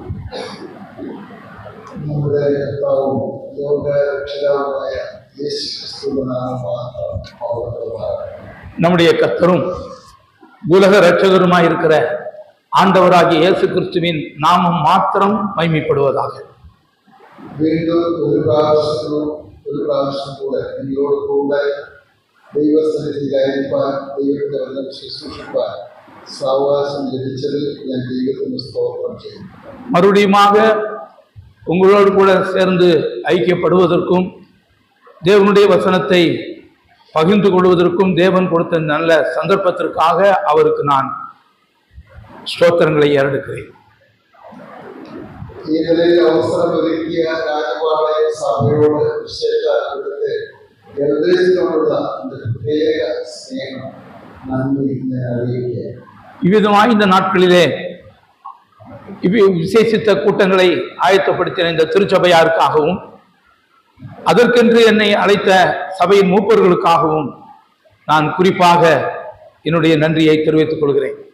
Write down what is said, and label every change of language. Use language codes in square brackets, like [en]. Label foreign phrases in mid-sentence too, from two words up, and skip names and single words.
[ta] நம்முடைய கர்த்தரும் உலக இரட்சகருமாய் இருக்கிற ஆண்டவராகிய இயேசு கிறிஸ்துவின் நாமம் மாத்திரம் மகிமைப்படுவதாக. [ml] വീണ്ടും ഒരു പ്രാവശ്യം കൂടെ എന്നോട് കൂടെ ദൈവസന്നിധിയിലായിരിക്കാൻ ദൈവത്തിന്റെ വചനം ശുശ്രൂഷിക്കാൻ സാവകാശം ലഭിച്ചതിൽ ഞാൻ ദൈവത്തിന് സ്തോത്രം ചെയ്യുന്നു. [ta] மறுபடியுமாக உங்களோடு கூட சேர்ந்து ஐக்கியப்படுவதற்கும் தேவனுடைய வசனத்தை பகிர்ந்து கொள்வதற்கும் தேவன் கொடுத்த நல்ல சந்தர்ப்பத்திற்காக அவருக்கு நான் ஸ்தோத்திரங்களை ஏறெடுக்கிறேன். [ml] ഈ നിലയിൽ അവസരം ഒരുക്കിയ രാജപാളയ സഭയോട് വിശേഷാലത്തെ നിർദ്ദേശിച്ചുകൊണ്ടുള്ള പ്രത്യേക സ്നേഹം നന്ദി അറിയിക്കുക. [ta] இவ்விதமாய் இந்த நாட்களிலே விசேஷித்த கூட்டங்களை ஆயத்தப்படுத்தின இந்த திருச்சபையாருக்காகவும் அதற்கென்று என்னை அழைத்த சபையின் மூப்பர்களுக்காகவும் நான் குறிப்பாக என்னுடைய நன்றியை தெரிவித்துக் கொள்கிறேன்.